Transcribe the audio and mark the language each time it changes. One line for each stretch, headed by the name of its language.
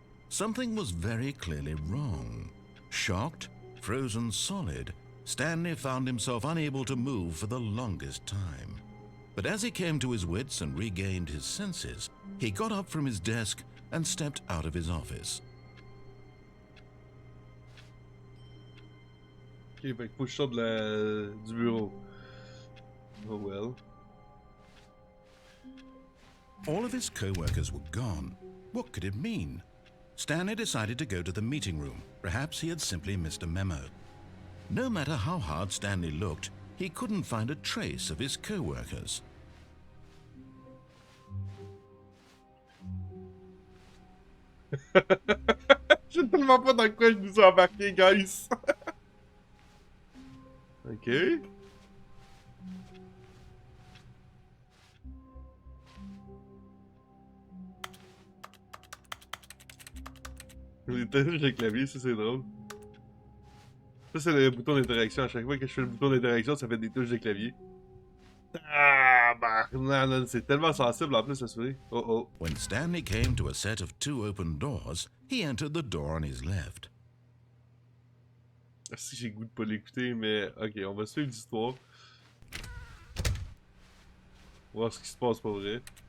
English: Something was very clearly wrong. Shocked, frozen solid, Stanley found himself unable to move for the longest time. But as he came to his wits and regained his senses, he got up from his desk and stepped out of his office.
French: Ok, fait qu'il faut que je sorte du bureau.
English: Oh well. All of his co-workers were gone. What could it mean? Stanley decided to go to the meeting room. Perhaps he had simply missed a memo. No matter how hard Stanley looked, he couldn't find a trace of his co-workers.
French: Je sais tellement pas dans quoi je nous ai embarqué, guys. Ok. Les touches de clavier, ça c'est drôle. Ça c'est le bouton d'interaction. À chaque fois que je fais le bouton d'interaction, ça fait des touches de clavier. Ah, bah, non, c'est tellement sensible en plus à souris. Oh oh.
English: When Stanley came to a set of 2 open doors, he entered the door on his left.
French: Si j'ai le goût de pas l'écouter, mais ok, on va suivre l'histoire. Voir ce qui se passe pour vrai.